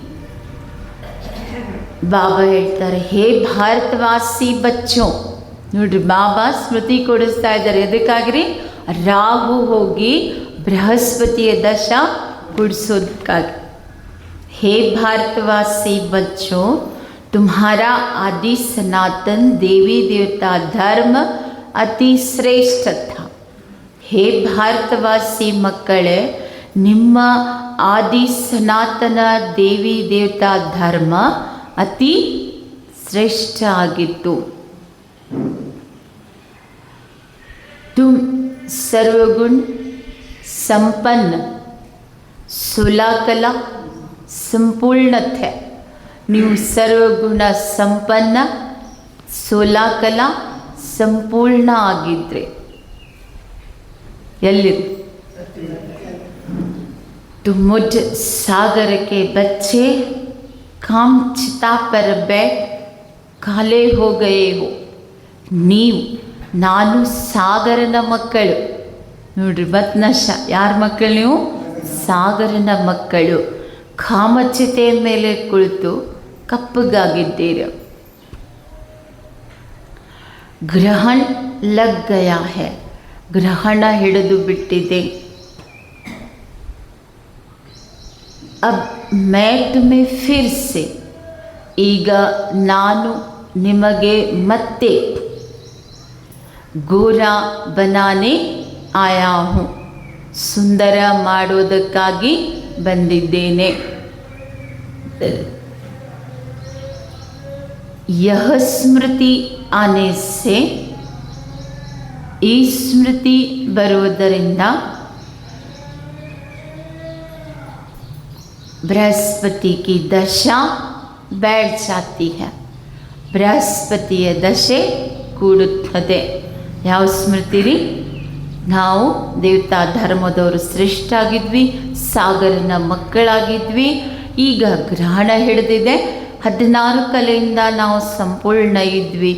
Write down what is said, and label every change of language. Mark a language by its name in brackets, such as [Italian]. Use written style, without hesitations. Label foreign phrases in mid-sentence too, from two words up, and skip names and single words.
[Kannada] ಬಾಬಾ ಹೇಳ್ತಾರೆ, [Hindi] हे भारतवासी बच्चो. [Kannada] ನೋಡ್ರಿ, ಬಾಬಾ ಸ್ಮೃತಿ ಕೊಡಿಸ್ತಾ ಇದ್ದಾರೆ. ಎದಕ್ಕಾಗ್ರಿ? ರಾಹು ಹೋಗಿ ಬೃಹಸ್ಪತಿಯ ದಶ ಕೊಡಿಸೋದಕ್ಕಾಗಿ. [Hindi] हे भारतवासी बच्चो, तुम्हारा आदि सनातन देवी देवता धर्म अति श्रेष्ठ था. [Kannada] ಹೇ ಭಾರತವಾಸಿ ಮಕ್ಕಳೇ, ನಿಮ್ಮ ಆದಿ ಸನಾತನ ದೇವಿ ದೇವತಾ ಧರ್ಮ ಅತಿ ಶ್ರೇಷ್ಠ ಆಗಿತ್ತು. [Hindi] तुम सर्वगुण संपन्न सुलाकल संपूर्ण थे. [Kannada] ನೀವು ಸರ್ವಗುಣ ಸಂಪನ್ನ ಸುಲಾಕಲ ಸಂಪೂರ್ಣ ಆಗಿದ್ರಿ. ಎಲ್ಲಿರಿ? [Hindi] तुम मुझ सागर के बच्चे काम चिता पर बैठ काले हो गए हो. [Kannada] ನೀವು ನಾನು ಸಾಗರನ ಮಕ್ಕಳು. ನೋಡ್ರಿ, ಬತ್ನಶ ಯಾರ ಮಕ್ಕಳು? ನೀವು ಸಾಗರನ ಮಕ್ಕಳು. ಕಾಮಚಿತೆಯ ಮೇಲೆ ಕುಳಿತು ಕಪ್ಪಗಾಗಿದ್ದೀರಿ. [Hindi] ग्रहण लग गया है. [Kannada] ಗ್ರಹಣ ಹಿಡಿದು ಬಿಟ್ಟಿದೆ. [Hindi] अब मैं तुम्हें फिर से, [Kannada] ಈಗ ನಾನು ನಿಮಗೆ ಮತ್ತೆ [Hindi] गोरा बनाने आया हूँ, [Kannada] ಸುಂದರ ಮಾಡೋದಕ್ಕಾಗಿ ಬಂದಿದ್ದೇನೆ. [Hindi] यह स्मृति आने से, [Kannada] ಈ ಸ್ಮೃತಿ ಬರುವುದರಿಂದ [Hindi] बृहस्पति की दशा बैठ जाती है. [Kannada] ಬೃಹಸ್ಪತಿಯ ದಶೆ ಕೂಡುತ್ತದೆ. ಯಾವ ಸ್ಮೃತಿ ರೀ? ನಾವು ದೇವತಾ ಧರ್ಮದವರು ಶ್ರೇಷ್ಠ ಆಗಿದ್ವಿ, ಸಾಗರನ ಮಕ್ಕಳಾಗಿದ್ವಿ. ಈಗ ಗ್ರಹಣ ಹಿಡಿದಿದೆ. 16 ಕಲೆಯಿಂದ ನಾವು ಸಂಪೂರ್ಣ ಇದ್ವಿ.